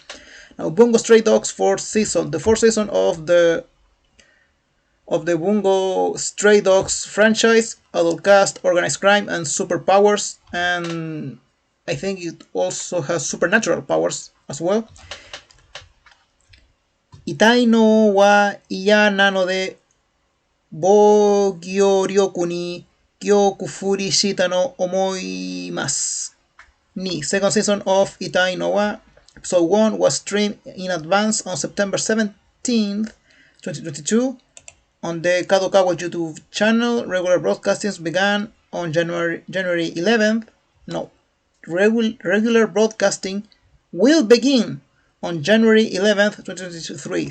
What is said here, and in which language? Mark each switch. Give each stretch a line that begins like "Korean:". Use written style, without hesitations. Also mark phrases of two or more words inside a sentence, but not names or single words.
English: Now, Bungo Stray Dogs 4th season. The 4th season of the Bungo Stray Dogs franchise. Adult cast, organized crime, and superpowers. And I think it also has supernatural powers as well.
Japanese: 痛いのは嫌なので防御力に極振りしたいと思います.
English: Second season of Itai no wa. Episode 1 was streamed in advance on September 17th, 2022 on the Kadokawa YouTube channel. Regular broadcastings began on January 11th. No, regular broadcasting will begin on January 11th, 2023.